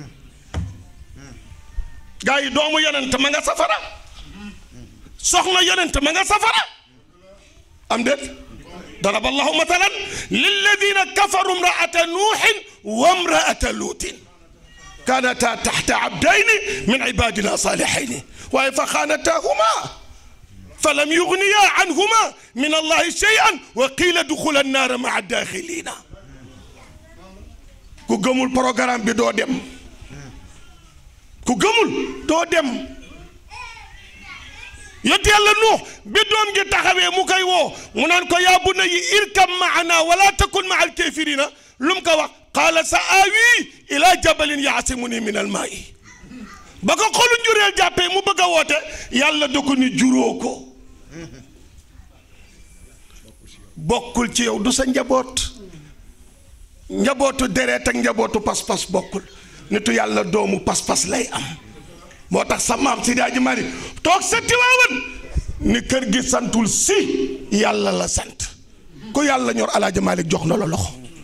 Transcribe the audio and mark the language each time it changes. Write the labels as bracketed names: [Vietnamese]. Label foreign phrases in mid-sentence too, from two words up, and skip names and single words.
[Wolof] gaa yi doomu yonent ma nga safara soxna yonent ma nga safara am déet [Arabic] ضرب الله مثلا للذين كفروا امرأة نوح وامرأة لوط كانتا تحت عبدين من عبادنا صالحين فخانتاهما فلم يغنيا عنهما من الله شيئا وقيل ادخلا النار مع الداخلين [Wolof] ku gëmul programme bi doo dem ku gëmul doo dem yonent Yàlla Nuux bi doom gi taxawee mu koy woo mu naan ko [Arabic] يا بني اركب معنا ولا تكن مع الكافرين [Wolof] lu mu ko wax [Arabic] قال سآوي إلى جبل يعصمني من الماء [Wolof] ba ko xolu njureel jàppee mu bëgg a woote yàlla da ko ni juróo ko bokkul ci yow du sa njaboot njabootu deret ak njabootu pas-pas bokkul nitu yàlla doomu pas-pas lay am moo tax sa maam Seydi Hadji Malick toog sa Tiwaawan ni kër gi santul si yàlla la sant ku yàlla ñor Alaaji Malick jox na la loxo